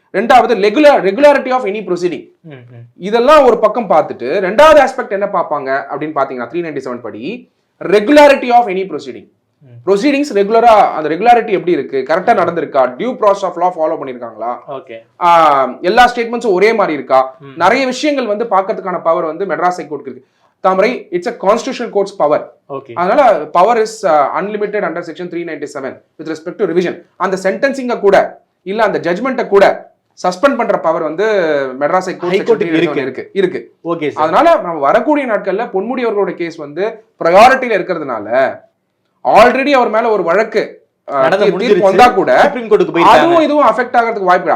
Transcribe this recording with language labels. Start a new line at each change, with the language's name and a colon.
Tamil: ரெண்டாவது,
English: regularity of any proceeding,
Tamil: இதெல்லாம் ஒரு பக்கம் பார்த்துட்டு ரெண்டாவது ஆஸ்பெக்ட் என்ன பார்ப்பாங்க அப்படின்னு பாத்தீங்கன்னா 397 படி regularity of any proceeding. Proceedings ரெகுலரா, அந்த ரெகுலாரிட்டி எப்படி இருக்கு, கரெக்டா நடந்திருக்கா, due process of law follow பண்ணிருக்காங்களா, எல்லா ஸ்டேட்மெண்ட்ஸும் ஒரே மாதிரி இருக்கா, நிறைய விஷயங்கள் வந்து பார்க்கறதுக்கான பவர் வந்து மெட்ராஸ் ஹைகோர்ட்டுக்கு இருக்கு. தாமரை,
English: It's a constitutional court's power.
Tamil: அதனால
English: Power is unlimited under section 397 with respect to revision.
Tamil: அந்த சென்டென்சிங்க கூட இல்ல அந்த ஜட்மெண்ட்டை கூட சஸ்பெண்ட் பண்ற பவர் வந்து மெட்ராஸ் ஹைகோர்ட்டுக்கு இருக்கு. அதனால நம்ம வரக்கூடிய நாட்கள்ல பொன்முடி அவர்களோட கேஸ் வந்து ப்ரையாரிட்டியில இருக்கிறதுனால ஆல்ரெடி அவர் மேல ஒரு வழக்கு வந்தா கூட அதுவும் இதுவும் அஃபெக்ட் ஆகிறதுக்கு வாய்ப்பு.